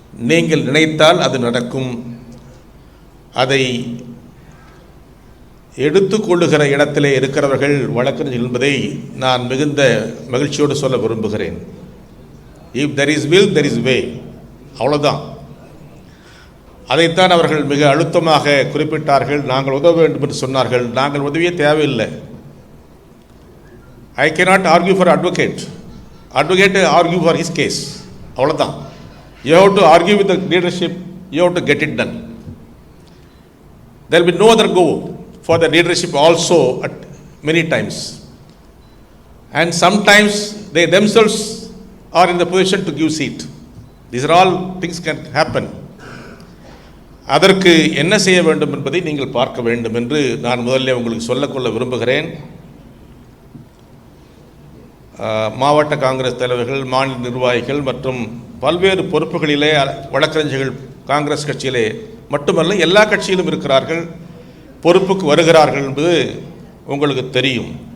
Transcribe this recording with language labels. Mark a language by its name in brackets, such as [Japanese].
[Tamil] நீங்கள் நினைத்தால் அது நடக்கும். அதை எடுத்துக்கொள்ளுகிற இடத்திலே இருக்கிறவர்கள் வழக்கறிஞர்கள் என்பதை நான் மிகுந்த மகிழ்ச்சியோடு சொல்ல விரும்புகிறேன். [English] if there is will there is way, [Tamil] அவ்வளோதான். அதைத்தான் அவர்கள் மிக அழுத்தமாக குறிப்பிட்டார்கள். நாங்கள் உதவ வேண்டும் என்று சொன்னார்கள். நாங்கள் உதவியே தேவையில்லை. [English] I cannot argue for advocate. Advocate argue for his case. [Tamil] அவ்வளோதான். [English] You have to argue with the leadership. You have to get it done. There will be no other go for the leadership also at many times. And sometimes they themselves are in the position to give seat. These are all things can happen. [Tamil] அதற்கு என்ன செய்ய வேண்டும் என்பதை நீங்கள் பார்க்க வேண்டும் என்று நான் முதல்ல உங்களுக்கு சொல்லக்கொள்ள விரும்புகிறேன். மாவட்ட காங்கிரஸ் தலைவர்கள், மாநில நிர்வாகிகள் மற்றும் பல்வேறு பொறுப்புகளிலே வழக்கறிஞர்கள் காங்கிரஸ் கட்சியிலே மட்டுமல்ல எல்லா கட்சியிலும் இருக்கிறார்கள், பொறுப்புக்கு வருகிறார்கள் என்பது உங்களுக்கு தெரியும்.